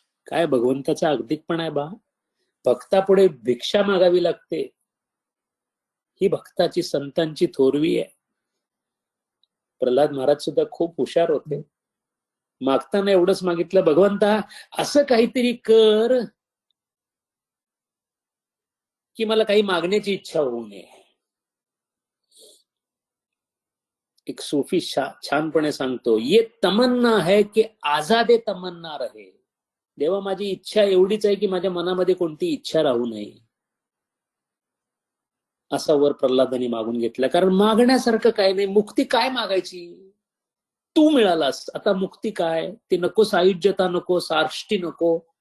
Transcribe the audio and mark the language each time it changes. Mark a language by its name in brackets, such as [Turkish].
[Marathi] काय भगवंताचा अगतिकपणा आहे बा. भक्तापुढे भिक्षा मागावी लागते, ही भक्ताची संतांची थोरवी आहे. प्रल्हाद महाराज सुद्धा खूप हुशार होते. मागताना एवढंच मागितलं, भगवंता असं काहीतरी कर की मला काही मागण्याची इच्छा होऊ नये. एक सूफी छानपणे सांगतो, [Hindi] ये तमन्ना है की आजादे तमन्ना रहे. [Marathi] देवा, माझी इच्छा एवढीच आहे की माझ्या मनामध्ये कोणती इच्छा राहू नये. असा वर प्रल्हादांनी मागून घेतला. कारण मागण्यासारखं काय नाही, मुक्ती काय मागायची, तू मिळालास, आता मुक्ती काय, ते नको, सायुज्यता नको, सार्ष्टी नको.